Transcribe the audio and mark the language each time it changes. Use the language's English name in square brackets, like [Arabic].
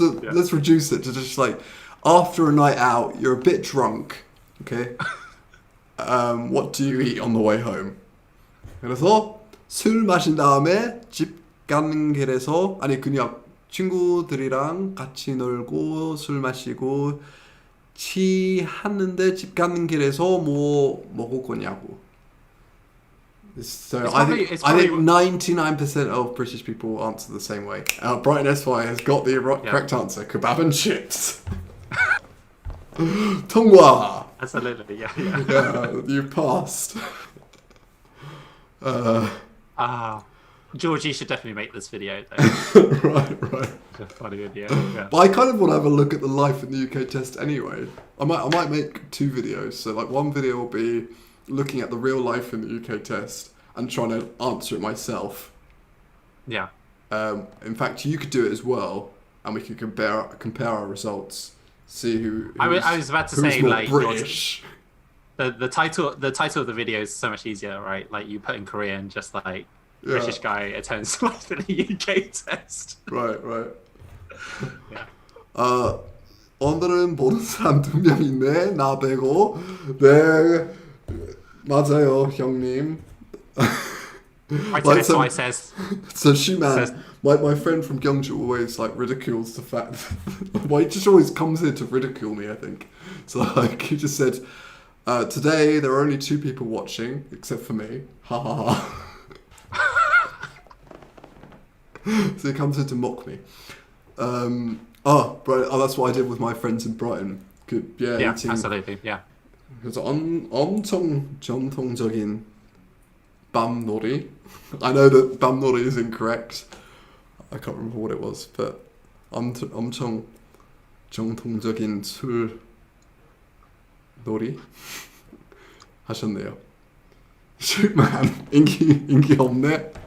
[English] Let's reduce it to just after a night out, you're a bit drunk. Okay. What do you eat on the way home? [Korean] 그래서 술 마신 다음에 집 가는 길에서 그냥 친구들이랑 같이 놀고 술 마시고 취하는데 집 가는 길에서 뭐 먹을 거냐고. [English] So I think 99% of British people answer the same way. Brighton SY has got the correct answer: kebab and chips. [Korean] 통과. [English] Absolutely, yeah. You passed. George, you should definitely make this video. Right. It's a funny video. Yeah. But I kind of want to have a look at the life in the UK test anyway. I might make 2 videos. So one video will be looking at the real life in the UK test and trying to answer it myself. Yeah. In fact, you could do it as well, and we could compare our results. See who. I was about to say more British. The title of the video is so much easier, right? You put in Korean, just British guy attends life in the UK test. Right. Yeah. [Korean] 오늘은 보는 사람 2명 있네. 나 빼고. 네. 맞아요, 형님. [English] Right to Like this, so I says, So Shuman, says, my friend from Gyeongju always like ridicules the fact well, he just always comes here to ridicule me, I think. So like he just said, today there are only 2 people watching, except for me. Ha ha ha. So he comes here to mock me. That's what I did with my friends in Brighton. Good, yeah, yeah, eating. absolutely, yeah. [Korean] 그래서 엄청 전통적인 밤놀이. [English] I know that [Korean] 밤놀이 [English] is incorrect. I can't remember what it was, but [Korean] 엄청 정통적인 술놀이 하셨네요. Shootman, 인기 없네.